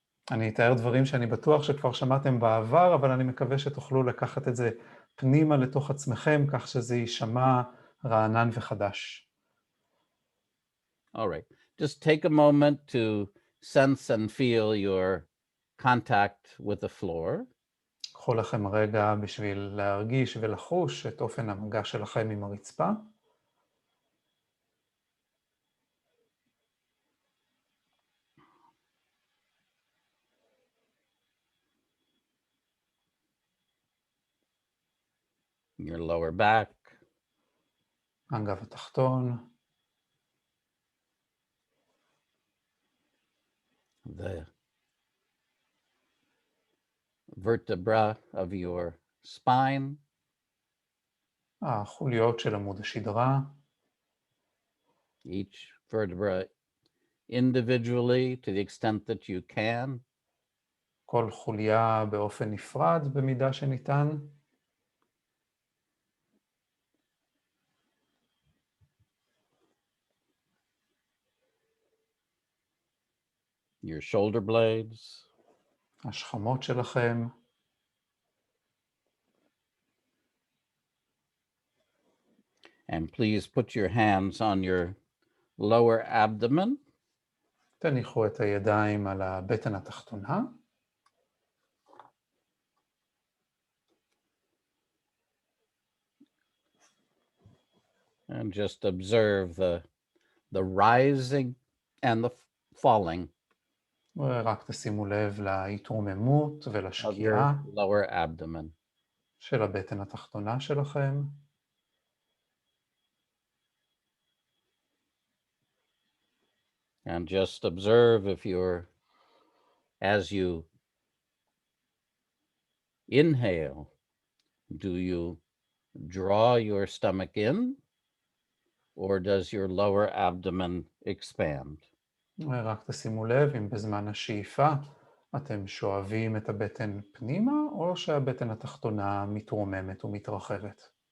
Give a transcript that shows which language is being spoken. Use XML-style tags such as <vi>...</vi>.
<he>אני אתאר דברים שאני בטוח שכבר שמעתם בעבר, אבל אני מקווה שתוכלו לקחת את זה פנימה לתוך עצמכם, כך שזה יישמע רענן וחדש.</he> <en>All right. Just take a moment to sense and feel your contact with the floor.</en> <he>קחו לכם רגע בשביל להרגיש ולחוש את אופן המגע שלכם עם הרצפה.</he> <en>Your lower back.</en> <he>הגב התחתון.</he> <en>The vertebra of your spine.</en> <he>החוליות של עמוד השדרה.</he> <en>Each vertebra individually to the extent that you can.</en> <he>כל חוליה באופן נפרד במידה שניתן.</he> <en>Your shoulder blades.</en> <he>השכמות שלכם.</he> <en>And please put your hands on your lower abdomen.</en> <he>תניחו את הידיים על הבטן התחתונה.</he> <en>And just observe the rising and the falling</en> <he>ורק תשימו לב להתרוממות</he> <en>of</en> <he>ולשקיעה</he> <en>your lower abdomen.</en> <he>של הבטן התחתונה שלכם.</he> <en>And just observe if as you inhale, do you draw your stomach in, or does your lower abdomen expand?</en> <he>ורק תשימו לב אם בזמן השאיפה אתם שואבים את הבטן פנימה, או שהבטן התחתונה מתרוממת ומתרחבת.</he>